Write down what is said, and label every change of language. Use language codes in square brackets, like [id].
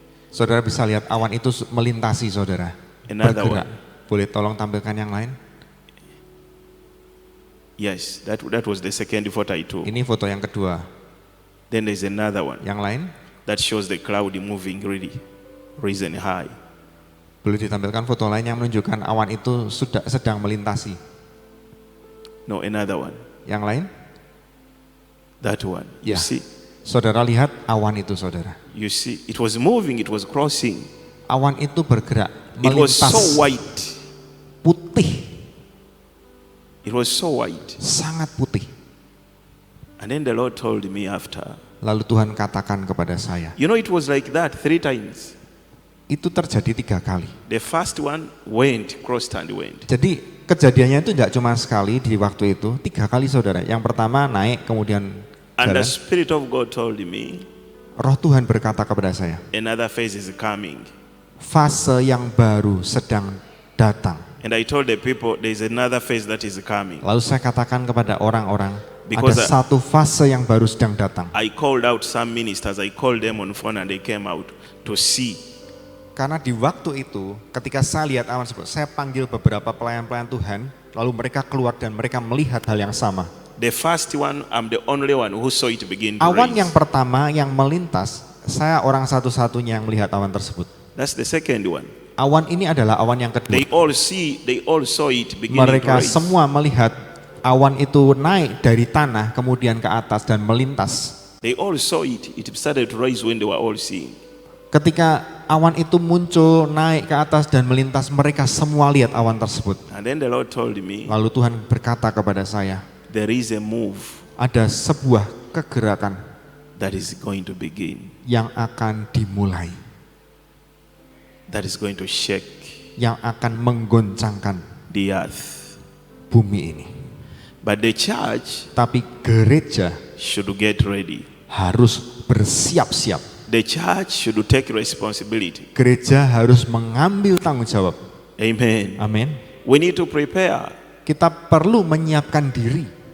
[id] Saudara bisa lihat awan itu melintasi saudara. [en] Another [id] Bergerak. [en] one. [id] Boleh tolong tampilkan yang lain? [en] Yes, that was the second photo I took. [id] Ini foto yang kedua. [en] Then there's another one [id] Yang lain? [en] that shows the cloud moving really risen high. [id] Boleh ditampilkan foto lain yang menunjukkan awan itu sudah sedang melintasi. [en] No, another one. [id] Yang lain? [en] That one. Yeah. You see? [id] Saudara lihat awan itu saudara. [en] You see? It was moving, it was crossing. [id] Awan itu bergerak, [en] It was [id] melintas, [en] so white. [id] putih, [en] It was so white. [id] sangat putih. [en] And then the Lord told me after, [id] Lalu Tuhan katakan kepada saya, [en] you know, it was like that 3 times. [id] itu terjadi 3 kali. [en] The first one went, crossed and went. [id] Jadi kejadiannya itu tidak cuma sekali di waktu itu, 3 kali saudara. Yang pertama naik kemudian [en] And the [id] jalan. [en] Spirit of God told me, [id] Roh Tuhan berkata kepada saya, [en] another phase is coming. [id] fase yang baru sedang datang. [en] And I told the people, there is another phase that is coming. [id] Lalu saya katakan kepada orang-orang, [en] Because [id] ada satu fase yang baru sedang datang. [en] I called out some ministers, I called them on phone and they came out to see. [id] Karena di waktu itu, ketika saya lihat awan tersebut, saya panggil beberapa pelayan-pelayan Tuhan, lalu mereka keluar dan mereka melihat hal yang sama. [en] The first one, I'm the only one who saw it begin to [id] Awan [en] raise. [id] yang pertama yang melintas, saya orang satu-satunya yang melihat awan tersebut. [en] That's the second one. [id] Awan ini adalah awan yang kedua. [en] They all saw it beginning [id] Mereka [en] to raise. [id] semua melihat awan itu naik dari tanah kemudian ke atas dan melintas. [en] They all saw it. It started to rise when they were all seeing. [id] Ketika awan itu muncul, naik ke atas dan melintas, mereka semua lihat awan tersebut. [en] And then the Lord told me, [id] Lalu Tuhan berkata kepada saya, [en] there is a move [id] ada sebuah kegerakan [en] that is going to begin, [id] yang akan dimulai, [en] that is going to shake [id] yang akan menggoncangkan [en] the earth. [id] bumi ini. [en] But the church [id] Tapi gereja [en] should get ready. [id] harus bersiap-siap. [en] The church should take responsibility. [id] Gereja harus mengambil tanggung jawab. [en] Amen. [id] Amin. [en] We need to prepare. [id] Kita perlu menyiapkan diri.